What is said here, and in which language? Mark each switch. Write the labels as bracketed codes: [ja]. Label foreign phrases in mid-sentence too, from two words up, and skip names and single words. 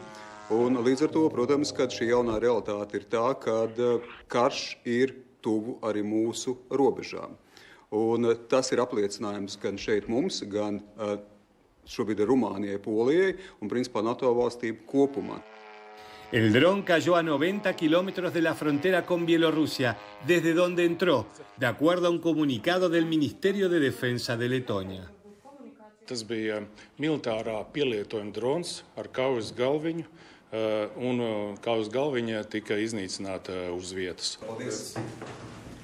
[lv] Un līdz ar to, protams, ka šī jaunā realitāte ir tā, kad karš ir tuvu arī mūsu robežām. Un tas ir apliecinājums gan šeit mums, gan šobrīd Rumānijai, Polijai un, principā, NATO valstīm kopumā. [es] El dron cayó a 90 kilómetros de la frontera con Bielorrusia, desde donde entró, de acuerdo a un comunicado del Ministerio de Defensa de Letonia. [lv] Tas bija militārā pielietojuma drons ar kaujas galviņu, un kaujas galviņa tika iznīcināta uz vietas. Paldies.